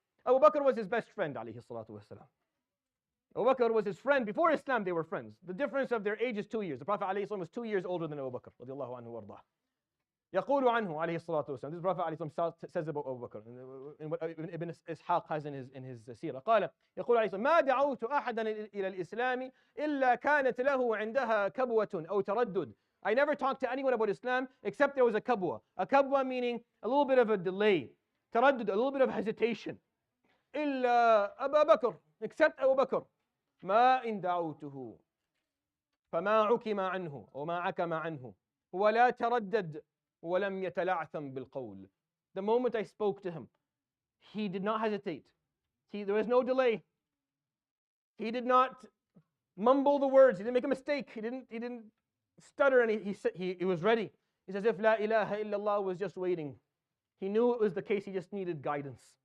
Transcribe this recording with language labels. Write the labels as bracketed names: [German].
[English] Abu Bakr was his best friend ﷺ. Abu Bakr was his friend. Before Islam, they were friends. The difference of their age is 2 years. The Prophet ﷺ was 2 years older than Abu Bakr radiallahu anhu warḍah. [Arabic] يقول عنه عليه الصلاة والسلام. [English] This is Prophet ﷺ says about Abu Bakr, and what Ibn Ishaq has in his Seerah. [Arabic] قال يقول عليه الصلاة والسلام: ما دعوت أحدا إلى الإسلام إلا كانت له عندها كبوة أو تردد. [English] I never talked to anyone about Islam except there was a kabwa. A kabwa meaning a little bit of a delay. Taraddud, a little bit of hesitation. [Arabic] إلا أبا بكر, [English] except Abu Bakr. [Arabic] ما إن دعوته فما عكم عنه وما عكم عنه ولا تردد ولم يتلعثم بالقول. [English] The moment I spoke to him, he did not hesitate. There was no delay. He did not mumble the words. He didn't make a mistake. He didn't stutter, and he was ready. It's as if La ilaha illallah was just waiting. He knew it was the case. He just needed guidance.